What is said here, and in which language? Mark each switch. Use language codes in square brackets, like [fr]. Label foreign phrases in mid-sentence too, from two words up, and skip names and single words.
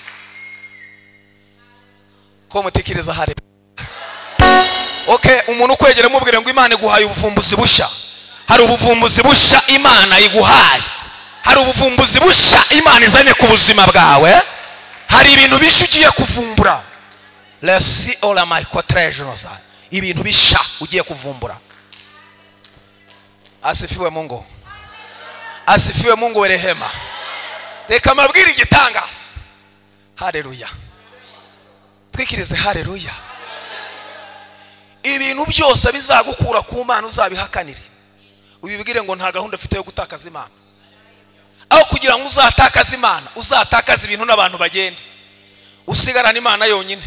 [rw] Ko mutekereza hare? Okay, umuntu kwegera mubwire ngo Imana iguhaye ubuvumbuzi busha. Hari ubuvumbuzi busha Imana iguhaye. Hari ubuvumbuzi busha Imana izanye ku buzima bwawe. Hari ibintu bisha ugiye kuvumbura. Let's see all my quatragenous. Ibintu bisha ugiye kuvumbura. [sw] Asifiwe Mungu. Asifiwe Mungu wa rehema. [rw] Reka mabwire igitangaza. Haleluya. Twikirize haleluya. Ibintu byose bizagukura ku Mana uzabihakanire, ubibwire ngo nta gahunda ufite yo gutakaza Imana. Aho kugira ngo uzatakaza Imana, uzatakaza ibintu n'abantu bagende, usigarana Imana yonyine.